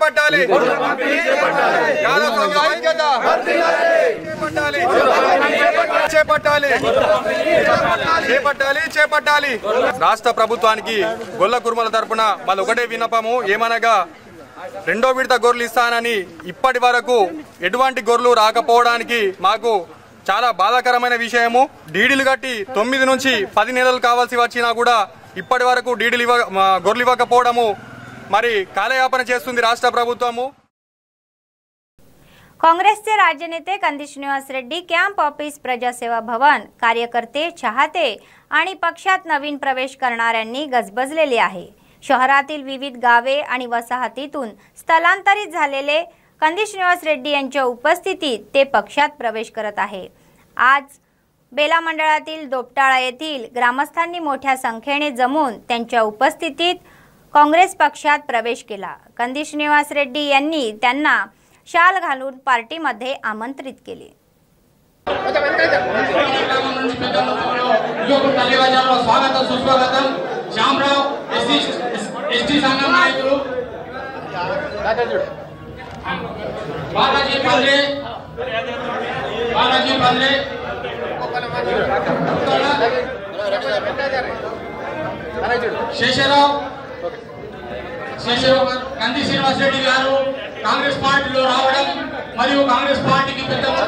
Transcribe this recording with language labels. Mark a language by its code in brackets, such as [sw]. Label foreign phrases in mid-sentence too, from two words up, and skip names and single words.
[te] రాష్ట్ర ప్రభుత్వానికి గొల్ల కుర్మల తరపున మళ్ళీ ఒకటే విన్నపము ఏమనగా, రెండో విడత గొర్రెలు ఇస్తానని ఇప్పటి వరకు ఎటువంటి గొర్రెలు రాకపోవడానికి మాకు చాలా బాధాకరమైన విషయము. డీడీలు కట్టి 9 నుంచి 10 నెలలు కావాల్సి వచ్చినా కూడా ఇప్పటి వరకు డీడీలు గొర్రెలు ఇవ్వకపోవడము మరి కాలయాపన చేస్తుంది రాష్ట్ర ప్రభుత్వము. [mr] काँग्रेसचे राज्य नेते कंदी श्रीनिवास रेड्डी [en] camp office [mr] प्रजासेवा भवन कार्यकर्ते चाहते आणि पक्षात नवीन प्रवेश करणाऱ्यांनी गजबजलेले आहे. शहरातील विविध गावे आणि वसाहतीतून स्थलांतरित झालेले कंदी श्रीनिवास रेड्डी यांच्या उपस्थितीत ते पक्षात प्रवेश करत आहे. आज बेला मंडळातील दोपटाळा येथील ग्रामस्थांनी मोठ्या संख्येने जमून त्यांच्या उपस्थितीत काँग्रेस पक्षात प्रवेश केला. कंदी श्रीनिवास रेड्डी यांनी त्यांना शाल घालून पार्टीमध्ये आमंत्रित केले. [te] స్వాగతం సుస్వాగతం శ్యామరావు ఎస్టీ సంఘం నాయకులు బాలాజీ పల్లె శేషరావు కంది శ్రీనివాస్ రెడ్డి గారు కాంగ్రెస్ పార్టీలో రావడం మరియు కాంగ్రెస్ పార్టీకి పెద్ద